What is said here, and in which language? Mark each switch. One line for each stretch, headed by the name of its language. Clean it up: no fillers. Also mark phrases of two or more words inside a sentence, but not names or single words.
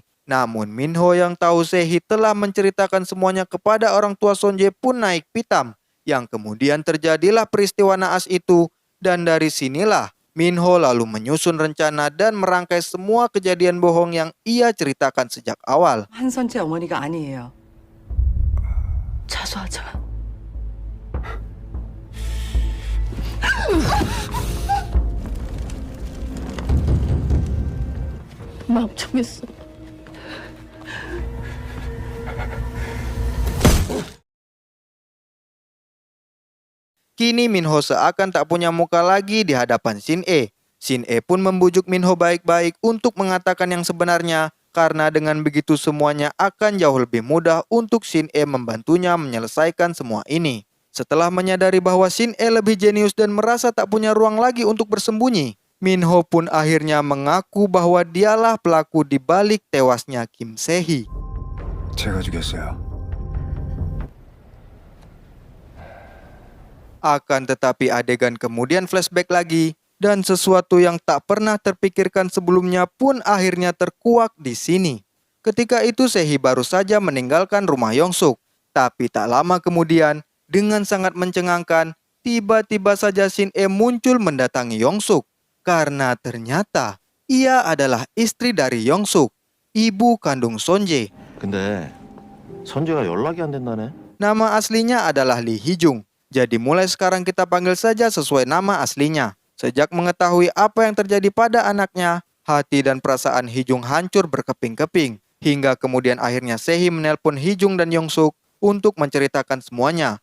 Indonesian: Namun Minho yang tahu Sehi telah menceritakan semuanya kepada orang tua Sonje pun naik pitam. Yang kemudian terjadilah peristiwa naas itu. Dan dari sinilah Minho lalu menyusun rencana dan merangkai semua kejadian bohong yang ia ceritakan sejak awal.
Korean: 한선재 어머니가 아니에요. 자수하자. 마음 정했어.
Indonesian: Kini Minho seakan tak punya muka lagi di hadapan Shin E. Shin E pun membujuk Minho baik-baik untuk mengatakan yang sebenarnya karena dengan begitu semuanya akan jauh lebih mudah untuk Shin E membantunya menyelesaikan semua ini. Setelah menyadari bahwa Shin E lebih jenius dan merasa tak punya ruang lagi untuk bersembunyi, Minho pun akhirnya mengaku bahwa dialah pelaku di balik tewasnya Kim Se-hee.
Korean: 제가 죽였어요.
Indonesian: Akan tetapi adegan kemudian flashback lagi dan sesuatu yang tak pernah terpikirkan sebelumnya pun akhirnya terkuak di sini. Ketika itu Se-hee baru saja meninggalkan rumah Yongsuk. Tapi tak lama kemudian dengan sangat mencengangkan tiba-tiba saja Shin E muncul mendatangi Yongsuk. Karena ternyata ia adalah istri dari Yongsuk, ibu kandung Sonje.
Korean: 근데 선재가 연락이 안 된다네.
Indonesian: Nama aslinya adalah Lee Hee-jung. Jadi mulai sekarang kita panggil saja sesuai nama aslinya. Sejak mengetahui apa yang terjadi pada anaknya, hati dan perasaan Hee-jung hancur berkeping-keping. Hingga kemudian akhirnya Se-hee menelpon Hee-jung dan Yongsuk untuk menceritakan semuanya.